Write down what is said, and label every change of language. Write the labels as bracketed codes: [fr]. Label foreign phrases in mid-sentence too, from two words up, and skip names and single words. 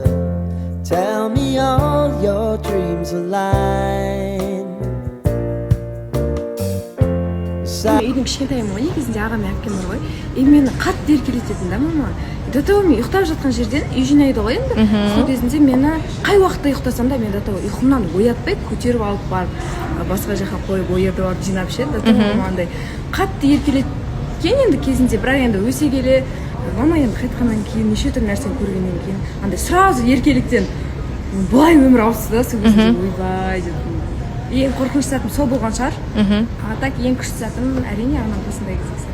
[en] Tell me all your dreams align. [kk] Үйдің кішкентайым ғой, негізінде ағам әпкем бар ғой. Мені қатты еркелететін да мама. [ru] До того [kk] мен ұйықтап жатқан жерден үй жинайды ғой енді. Сол кезінде мені қай уақытта ұйықтасам да мен [ru] до того [kk] ұйқымнан оятпай көтеріп алып барып басқа жаққа қойып ойырып алып жинап ше. [ru] До того [kk] мынандай қатты еркелеткен енді кезінде, бірақ енді өсе келе мама енді қайтқаннан кейін неше түрлі нәрсені көргеннен кейін андай сразу еркеліктен былай өмір ауысты да сол кезде ойбай деп. Ең қорқынышты сәтім сол болған шығар. [ru] А так [kk] ең күшті сәтім әрине ағамның қасында кездесті.